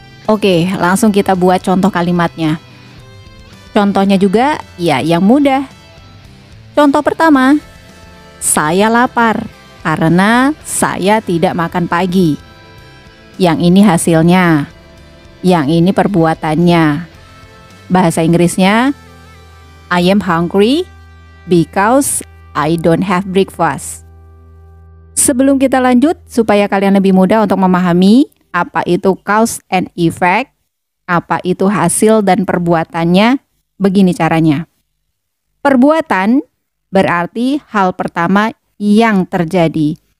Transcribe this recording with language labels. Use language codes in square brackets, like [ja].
[id] Oke, langsung kita buat contoh kalimatnya. Contohnya juga ya yang mudah. Contoh pertama, saya lapar karena saya tidak makan pagi. Yang ini hasilnya. Yang ini perbuatannya. Bahasa Inggrisnya, [en] I am hungry because I don't have breakfast. [id] Sebelum kita lanjut, supaya kalian lebih mudah untuk memahami apa itu [en] cause and effect, [id] apa itu hasil dan perbuatannya, begini caranya. Perbuatan berarti hal pertama yang terjadi.